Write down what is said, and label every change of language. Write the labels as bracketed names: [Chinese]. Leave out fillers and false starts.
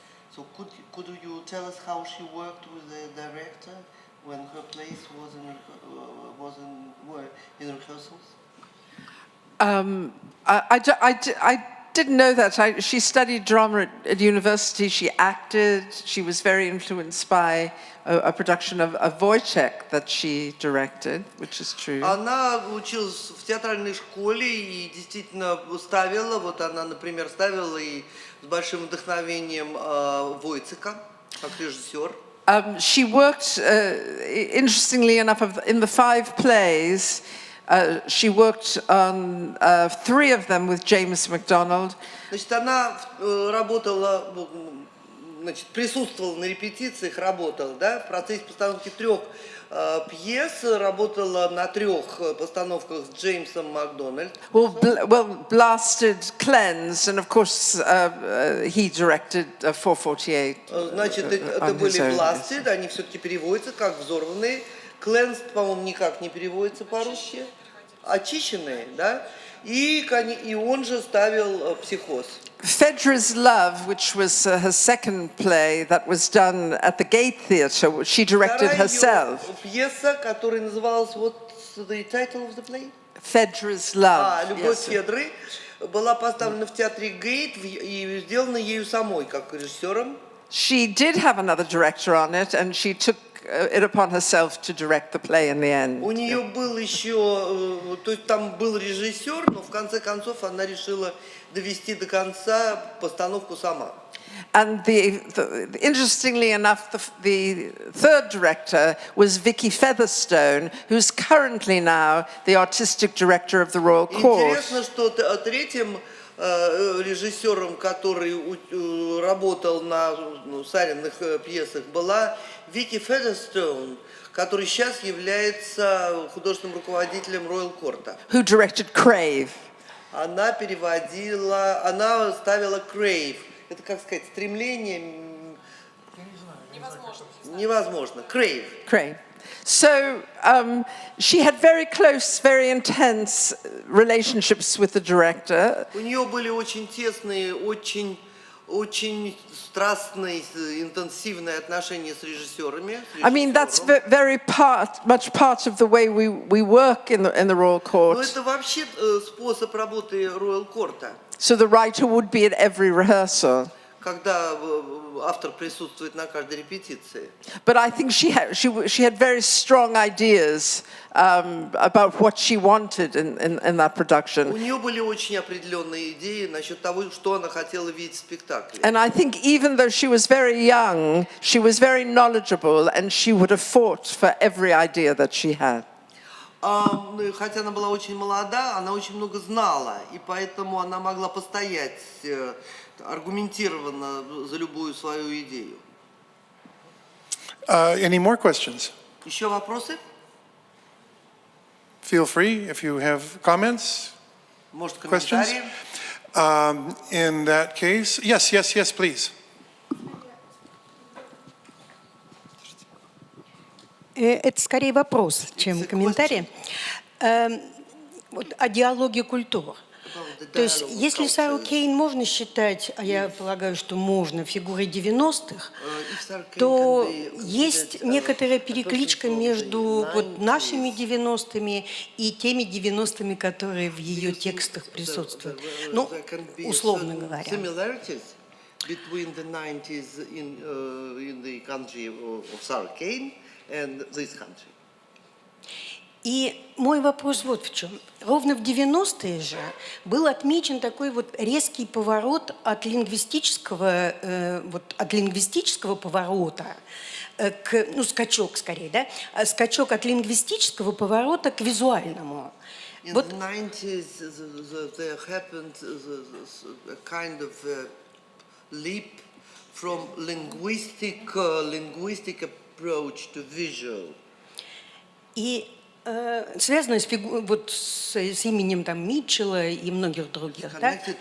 [English] So could you tell us how she worked with the director when her plays were in rehearsals? I didn't know that. She studied drama at university. She acted. She was very influenced by a production of Wojciech that she directed, which is true. [Russian] Она училась в театральной школе и действительно ставила, вот она, например, ставила и с большим вдохновением Войцека, как режиссер. [English] She worked, interestingly enough, in the 5 plays, she worked on 3 of them with James MacDonald. [Russian] Значит, она работала, значит, присутствовала на репетициях, работала, да, в процессе постановки 3 пьес, работала на 3 постановках с Джеймсом Макдональдом. [English] Well, Blasted, Cleansed, and of course he directed 448. [Russian] Значит, это были Blasted, они все-таки переводятся как взорванные. Cleansed, по-моему, никак не переводится по-русски. Очищенные, да? И он же ставил «Психоз». [English] Phaedra's Love, which was her second play that was done at the Gate Theatre, which she directed herself. [Russian] Пьеса, которая называлась, [English] what's the title of the play? Phaedra's Love. [Russian] «Любовь Федры», была поставлена в театре Гейт и сделана ею самой, как режиссером. [English] She did have another director on it, and she took it upon herself to direct the play in the end. [Russian] У нее был еще, то есть там был режиссер, но в конце концов она решила довести до конца постановку сама. [English] And interestingly enough, the third director was Vicky Featherstone, who's currently now the artistic director of the Royal Court. [Russian] Интересно, что третьим режиссером, который работал на Сариных пьесах, была Вики Федерстоун, который сейчас является художественным руководителем Royal Court. [English] Who directed Crave. [Russian] Она переводила, она ставила Crave. Это, как сказать, стремление... Невозможно. Crave. Crave. [English] So she had very close, very intense relationships with the director. [Russian] У нее были очень тесные, очень страстные, интенсивные отношения с режиссерами. [English] I mean, that's very much part of the way we work in the Royal Court. [Russian] Но это вообще способ работы Royal Court. [English] So the writer would be at every rehearsal. [Russian] Когда автор присутствует на каждой репетиции. [English] But I think she had very strong ideas about what she wanted in that production. [Russian] У нее были очень определенные идеи насчет того, что она хотела видеть в спектакле. [English] And I think even though she was very young, she was very knowledgeable, and she would have fought for every idea that she had. [Russian] Хотя она была очень молода, она очень много знала, и поэтому она могла постоять аргументированно за любую свою идею. [English] Any more questions? [Russian] Еще вопросы? [English] Feel free if you have comments, [Russian] Может, [English] questions. [Russian] комментарии? [English] In that case, yes, please. [Russian] Это скорее вопрос, чем комментарий. Вот о диалоге культур. То есть, если Сару Кейн можно считать, а я полагаю, что можно, фигурой 90-х, то есть некоторая перекличка между вот нашими 90-ми и теми 90-ми, которые в ее текстах присутствуют. Ну, условно говоря. [English] Between the 90s in the country of Sara Кейн and this country. [Russian] И мой вопрос вот в чем. Ровно в 90-е же был отмечен такой вот резкий поворот от лингвистического поворота к, скачок скорее, да? Скачок от лингвистического поворота к визуальному. [English] In the 90s, there happened a kind of leap from linguistic approach to visual. [Russian] И связано с именем там Митчелла и многих других, да?